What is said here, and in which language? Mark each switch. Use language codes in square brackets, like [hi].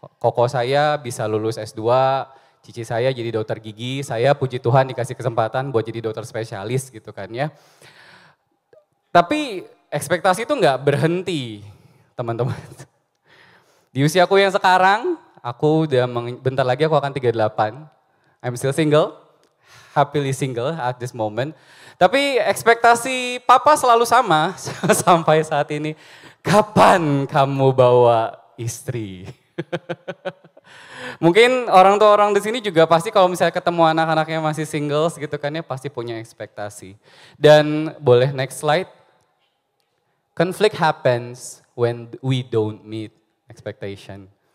[id] Koko saya bisa lulus S2, cici saya jadi dokter gigi, saya puji Tuhan dikasih kesempatan buat jadi dokter spesialis gitu kan ya. Tapi ekspektasi itu nggak berhenti, teman-teman. Di usiaku yang sekarang, bentar lagi aku akan 38. [en] I'm still single, happily single at this moment. [id] Tapi ekspektasi papa selalu sama sampai saat ini. Kapan kamu bawa istri? Mungkin orang di sini juga pasti kalau misalnya ketemu anak-anaknya masih singles gitu kan ya pasti punya ekspektasi. Dan boleh [en] next slide. Conflict happens when we don't meet expectation.